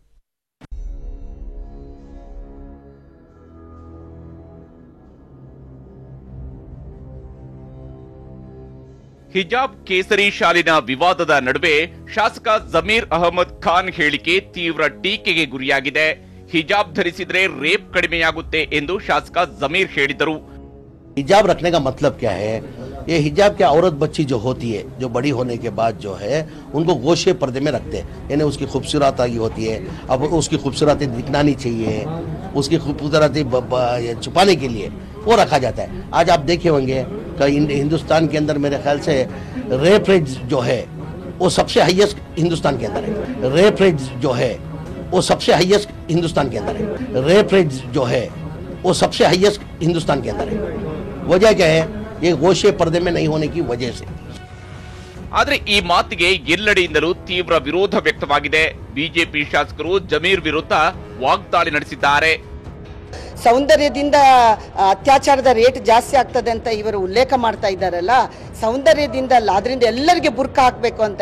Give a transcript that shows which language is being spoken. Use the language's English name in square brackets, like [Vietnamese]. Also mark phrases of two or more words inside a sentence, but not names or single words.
[Kannada] ಹಿಜಾಬ್ ಕೇಸರಿ ಶಾಲಿನ ವಿವಾದದ ನಡುವೆ ಶಾಸಕ ಜಮೀರ್ ಅಹಮದ್ ಖಾನ್ ಹೇಳಿಕೆ ತೀವ್ರ ಟೀಕೆಗೆ ಗುರಿಯಾಗಿದೆ. ಹಿಜಾಬ್ ಧರಿಸಿದ್ರೆ ರೇಪ್ ಕಡಿಮೆಯಾಗುತ್ತೆ ಎಂದು ಶಾಸಕ ಜಮೀರ್ ಹೇಳಿದರು. [Hindi] हिजाब रखने का मतलब क्या है? ये हिजाब क्या औरत बच्ची जो होती है, जो बड़ी होने के बाद जो है उनको गोशे पर्दे में रखते हैं, यानी उसकी खूबसूरती होती है. अब उसकी खूबसूरती दिखना नहीं चाहिए, उसकी खूबसूरती छुपाने के लिए वो रखा जाता है. आज आप देखे होंगे कि हिंदुस्तान के अंदर मेरे ख्याल से रेप रेट जो है वो सबसे हाईएस्ट हिंदुस्तान के अंदर है. रेप रेट जो है वो सबसे हाईएस्ट हिंदुस्तान के अंदर है. रेप रेट जो है वो सबसे हाईएस्ट हिंदुस्तान के अंदर है. वजह क्या है? ये गोशे पर्दे में नहीं होने की वजह से. [Kannada] ಆದರೆ ಈ ಮಾತಿಗೆ ಎಲ್ಲೆಡೆಯಿಂದಲೂ ತೀವ್ರ ವಿರೋಧ ವ್ಯಕ್ತವಾಗಿದೆ. ಬಿಜೆಪಿ ಶಾಸಕರು ಜಮೀರ್ ವಿರುದ್ಧ ವಾಗ್ದಾಳಿ ನಡೆಸಿದ್ದಾರೆ. ಸೌಂದರ್ಯದಿಂದ ಅತ್ಯಾಚಾರದ ರೇಟ್ ಜಾಸ್ತಿ ಆಗ್ತದೆ ಅಂತ ಇವರು ಉಲ್ಲೇಖ ಮಾಡ್ತಾ ಇದ್ದಾರಲ್ಲ, ಸೌಂದರ್ಯದಿಂದ ಅಲ್ಲ, ಅದರಿಂದ ಎಲ್ಲರಿಗೆ ಬುರ್ಕ ಹಾಕಬೇಕು ಅಂತ.